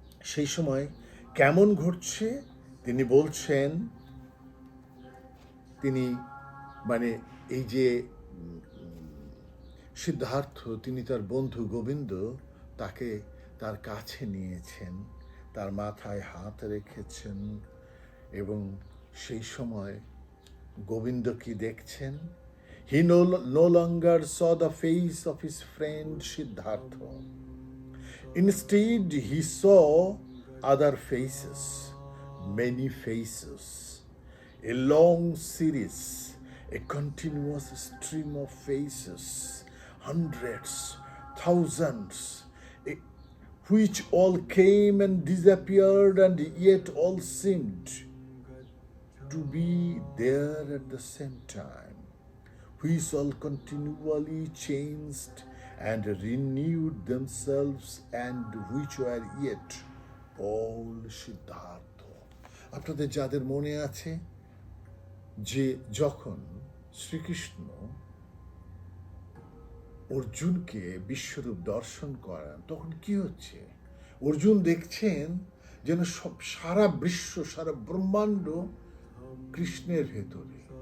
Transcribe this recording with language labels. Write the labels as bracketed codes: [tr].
[bn] সেই সময় কেমন ঘটছে তিনি বলছেন, তিনি মানে এই যে সিদ্ধার্থ, তিনি তার বন্ধু গোবিন্দ তাকে তার কাছে নিয়েছেন, তার মাথায় হাত রেখেছেন, এবং সেই সময় গোবিন্দ কি দেখছেন? [en] He no longer saw the face of his friend Siddhartha. Instead, he saw other faces, many faces, a long series, a continuous stream of faces, hundreds, thousands, eh, which all came and disappeared, and yet all seemed to be there at the same time, which all continually changed and renewed themselves, and which were yet all Siddhartha. [bn] আপনাদের যাদের মনে আছে যে যখন শ্রীকৃষ্ণ অর্জুনকে বিশ্বরূপ দর্শন করান, তখন কি হচ্ছে? অর্জুন দেখছেন যেন সব সারা বিশ্ব, সারা ব্রহ্মাণ্ড কৃষ্ণের ভেতরে।